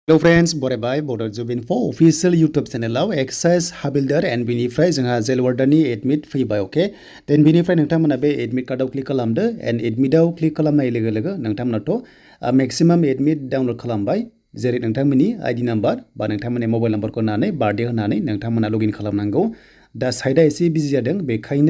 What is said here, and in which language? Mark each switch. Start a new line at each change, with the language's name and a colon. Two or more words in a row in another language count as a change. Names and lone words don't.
English: Hello friends,
Bodo: बरायबाय Bodo Info
English: official YouTube channel Excise Habilder and
Bodo: बिनिफ्राय जोंहा जेल वार्डारनि एडमिट फैबाय
English: okay then
Bodo: बिनिफ्राय नोंथांमोना बे एडमिट कार्डआव क्लिक खालामदो एन्ड एडमिटआव क्लिक खालामनाय लोगो लोगो नोंथांमोनाथ'
English: maximum admit download
Bodo: खालामबाय जेरै नोंथांमोननि
English: ID number
Bodo: बा नोंथांमोननि मबाइल नाम्बारखौ होनानै बार्थडे होनानै नोंथांमोना लगिन खालामनांगौ दा साइडआ एसे बिजि जादों बेखायनो